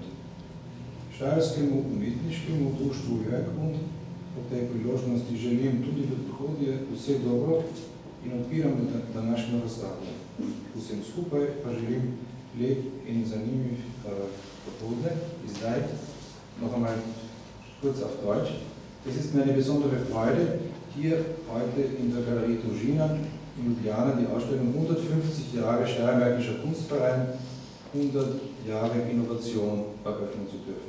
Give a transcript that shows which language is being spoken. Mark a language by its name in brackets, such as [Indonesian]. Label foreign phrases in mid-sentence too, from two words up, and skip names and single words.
[Slovenian] Štajerskemu umetniškemu društvu Werkbund po tej priložnosti želim tudi v prihodnje vse dobro in odpiram današnjo razstavo. Vsem skupaj pa želim lep in zanimiv popoldne. [German] Zdaj noch einmal kurz auf Deutsch. Es ist mir eine besondere Freude, hier heute in der Galerie Družina in Ljubljana die Ausstellung 150 Jahre Steiermärkischer Kunstverein, 100 Jahre Innovation eröffnen zu dürfen.